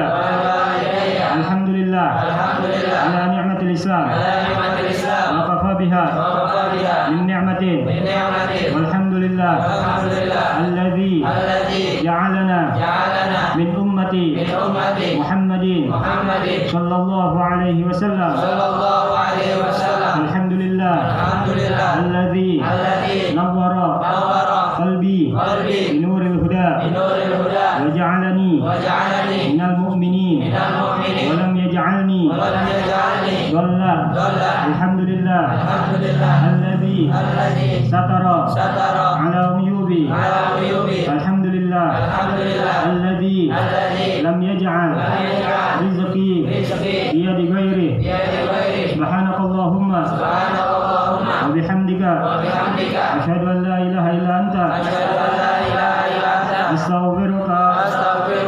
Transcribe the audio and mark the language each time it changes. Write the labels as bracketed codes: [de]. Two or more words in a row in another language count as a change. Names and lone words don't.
[ar] الحمد لله على نعمة الإسلام وكفى بها من نعمة. والحمد لله الذي جعلنا من أمة محمد صلى الله عليه وسلم. الحمد لله الذي نور قلبي بنور الهدى وجعلني من المؤمنين ولم يجعلني ضالا. الحمد لله الذي ستر على عيوبي. الحمد لله الذي لم يجعل رزقي بيد غيري. سبحانك اللهم وبحمدك أشهد أن لا إله إلا أنت أستغفرك